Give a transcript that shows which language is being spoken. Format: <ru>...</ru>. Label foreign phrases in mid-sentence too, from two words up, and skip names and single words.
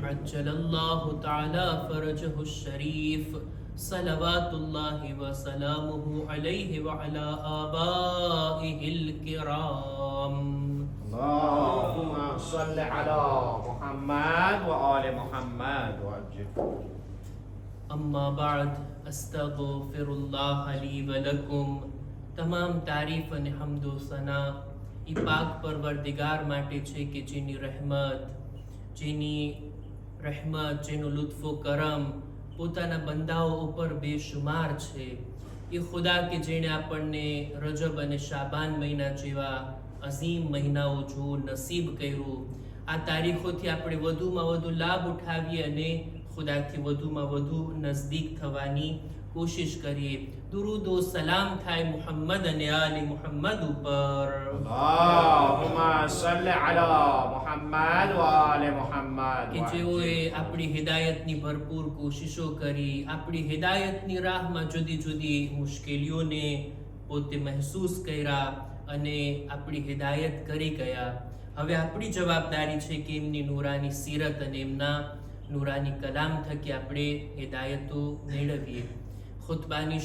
<ar>عجل الله تعالى فرجه الشريف صلوات الله وسلامه عليه وعلى آبائه الكرام اللهم صل على محمد وآل محمد وعجل أما بعد أستغفر الله لي ولكم</ar> <gu>તમામ તારીફ અને હમદો સના ઈ પાક પરવરદિગાર માટે છે કે જેની રહેમત જેનો લુત્ફો કરમ પોતાના બંદાઓ ઉપર બેશુમાર છે એ ખુદા કે જેણે આપણને રજબ અને શાબાન મહિના જેવા અઝીમ મહિનાઓ જોવું નસીબ કર્યું આ તારીખોથી આપણે વધુમાં વધુ લાભ ઉઠાવીએ અને ખુદાથી વધુમાં વધુ નજદીક થવાની કોશિશ કરીએ દુરૂદ ઓ સલામ થાય મુહમ્મદ અને આલી મુહમ્મદ ઉપર</gu> <ar>اللهم صل على محمد وآل محمد</ar> <gu>કે જેઓએ આપણી હિદાયતની ભરપૂર કોશિશો કરી આપણી હિદાયતની રાહમાં જુદી જુદી મુશ્કેલીઓને પોતે મહેસૂસ કર્યા અને આપણી હિદાયત કરી ગયા હવે આપણી જવાબદારી છે કે એમની નૂરાની સીરત અને એમના નૂરાની કલામ થકી આપણે હિદાયતો મેળવીએ ખુતબાની</gu>